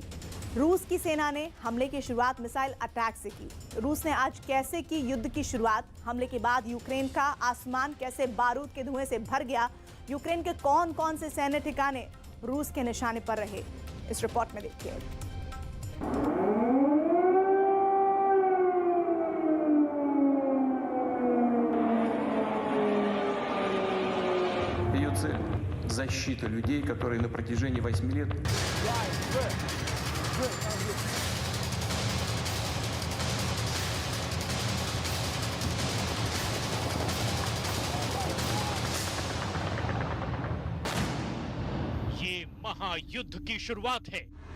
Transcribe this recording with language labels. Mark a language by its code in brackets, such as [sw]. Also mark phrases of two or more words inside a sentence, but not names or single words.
[hi] रूस की सेना ने हमले की शुरुआत मिसाइल अटैक से की। रूस ने आज कैसे की युद्ध की शुरुआत, हमले के बाद यूक्रेन का आसमान कैसे बारूद के धुएं से भर गया, यूक्रेन के कौन कौन से सैन्य ठिकाने रूस के निशाने पर रहे, इस रिपोर्ट में देखिए। [ru] Ее цель – защита людей, которые на протяжении 8 лет [hi] ये महायुद्ध की शुरुआत है।